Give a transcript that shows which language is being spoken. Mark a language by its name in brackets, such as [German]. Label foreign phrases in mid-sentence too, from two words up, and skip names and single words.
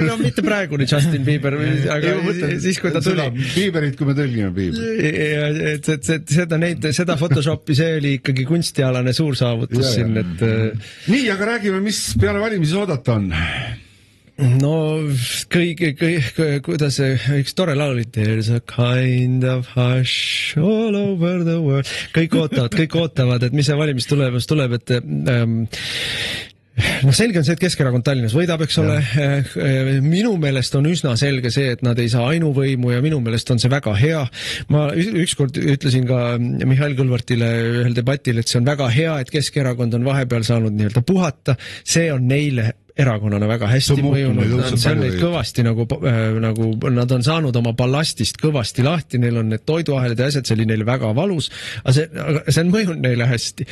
[Estonian] No mitte praegune Justin Bieber, aga siis kui ta tuli. Bieberit, kui me tõlgime Biebrit. Seda Photoshopi, see oli ikkagi kunstialane suur saavutus siin, et... Nii, aga räägime, mis peale valimisi oodata on? No kuidas üks tore laul oli, [English] there's a kind of hush all over the world, [Estonian] kõik ootavad, et mis see valimistulemus tuleb, et selge on see, et Keskerakond Tallinnas võidab, eks ole, minu meelest on üsna selge see, et nad ei saa ainuvõimu ja minu meelest on see väga hea. Ma ükskord ütlesin ka Mihhail Kõlvartile ühel debatil, et see on väga hea, et Keskerakond on vahepeal saanud nii-öelda puhata, see on neile erakonnana väga hästi mõjunud, see on neid kõvasti nagu nad on saanud oma ballastist kõvasti lahti, neil on need toiduahelad ja asjad, see oli neile väga valus, aga see on mõjunud neile hästi.